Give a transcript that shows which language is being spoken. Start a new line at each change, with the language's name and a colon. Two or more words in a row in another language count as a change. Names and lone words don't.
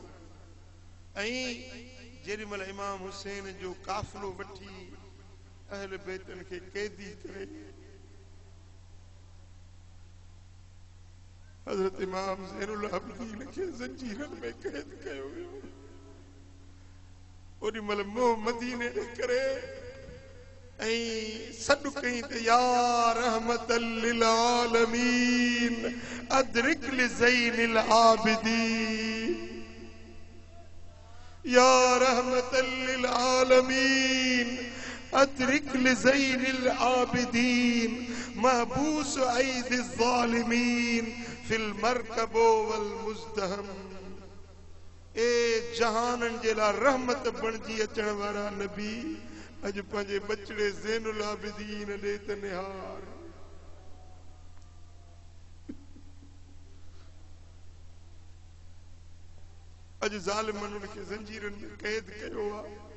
Sindhi: ऐं जेॾीमहिल इमाम हुसैन जो काफ़िलो वठी अहल बैतन खे कैदी करे हज़रत इमाम ज़ैनुल आबिदीन खे ज़ंजीरनि में कैद कयो वियो, ओॾी महिल मोह मदीने ॾे करे ऐं सॾु कई त
Arabic: يا رحمة للعالمين أدرك لزين العابدين، يا رحمة للعالمين أدرك لزين العابدين محبوس أيدي الظالمين في المركب والمزدحم.
Sindhi: ए जहानन जे लाइ रहमत बणजी अचण वारा नबी अॼु पंहिंजे बचड़े ज़ैनुल आबिदीन ॾे त निहार। अॼु ज़ालिमनि उनखे ज़ंजीरनि में कैद कयो आहे।